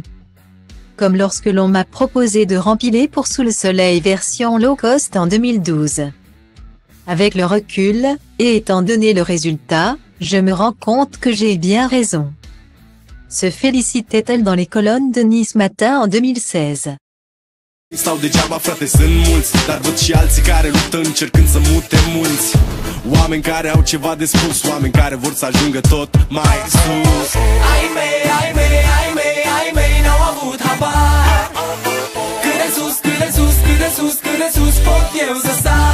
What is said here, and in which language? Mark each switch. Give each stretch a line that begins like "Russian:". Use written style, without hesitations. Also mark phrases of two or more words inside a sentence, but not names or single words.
French: Comme lorsque l'on m'a proposé de rempiler pour Sous le soleil version low cost en 2012. Avec le recul, et étant donné le résultat, je me rends compte que j'ai bien raison. Se félicitait-elle dans les colonnes de Nice Matin en 2016.
Romanian: Stau degeaba, frate, sunt mulți, dar văd și alții care luptă încercând să mute mulți. Oameni care au ceva de spus, oameni care vor să ajungă tot mai sus. Ai mei, n-au avut habar. Cât de sus, cât de sus, cât de sus, cât de sus pot eu să